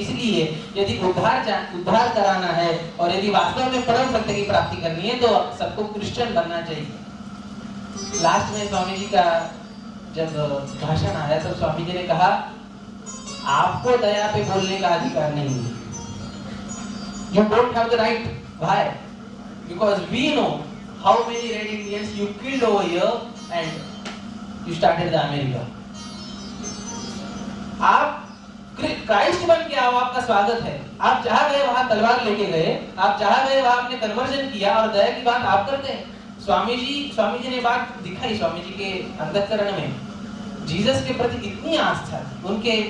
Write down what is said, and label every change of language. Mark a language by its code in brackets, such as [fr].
[hi] इसलिए यदि उद्धार कराना है और यदि वास्तव में परम सत्य की प्राप्ति करनी है तो सबको क्रिश्चियन बनना चाहिए। लास्ट में स्वामी जी का जब भाषण आया तब स्वामी जी ने कहा, आपको दया पे बोलने का अधिकार नहीं है। [en] You don't have the right. Why? Because we know how many red Indians you killed over here and you started the America. [hi] आप क्राइस्ट बन के आओ, आपका स्वागत है। आप जहाँ गए वहाँ तलवार लेके गए, आप जहाँ गए वहाँ आपने कन्वर्जन किया और दया की बात आप करते हैं। स्वामी जी ने बात दिखाई। स्वामी जी के अंतःकरण में जीसस के प्रति इतनी आस्था थी उनके।